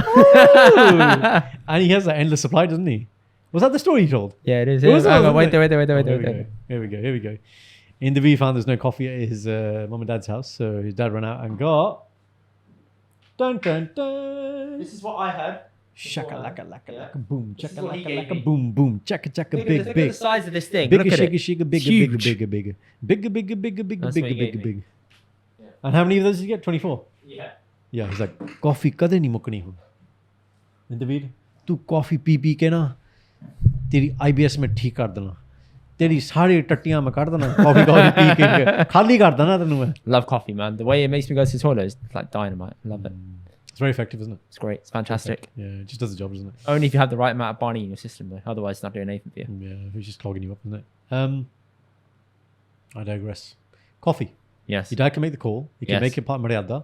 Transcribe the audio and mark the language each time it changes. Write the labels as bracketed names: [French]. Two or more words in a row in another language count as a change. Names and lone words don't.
[English] And he has an endless supply, doesn't he? Was that the story he told? Yeah, it is. Wait there. Here we go. In the V found there's no coffee at his mum and dad's house, so his dad ran out and got... Dun, dun, dun. This is what I had. Shaka laka laka laka boom, chaka laka laka boom boom, chaka chaka big Look at the size of this thing. Bigger, Look at shigger, it. shigger, bigger, Huge. bigger. That's what he gave me. And how many of those did you get? 24? Yeah. Yeah, he's like, [Punjabi] coffee ਕਦੇ ਨਹੀਂ ਮੁਕਣੀ ਹੋ. Indeed, ਤੂੰ coffee ਪੀ ਕੇ ਨਾ ਤੇਰੀ IBS ਮੈਂ ਠੀਕ ਕਰ ਦੇਣਾ. ਤੇਰੀ ਸਾਰੀ ਟੱਟੀਆਂ ਮੈਂ ਕਰ ਦੇਣਾ. Coffee ਪੀ ਕੇ ਖਾਲੀ ਕਰ ਦੇਣਾ ਤੈਨੂੰ ਮੈਂ. [English] Love coffee, man. The way it makes me go to the toilet is like dynamite. Love it. It's very effective, isn't it? It's great. It's fantastic. Yeah, it just does the job, doesn't it? Only if you have the right amount of Barney in your system, though. Otherwise, it's not doing anything for you. Yeah, it's just clogging you up, isn't it? I digress. Coffee. Yes. Your dad can make the call. He can make it part Mariada.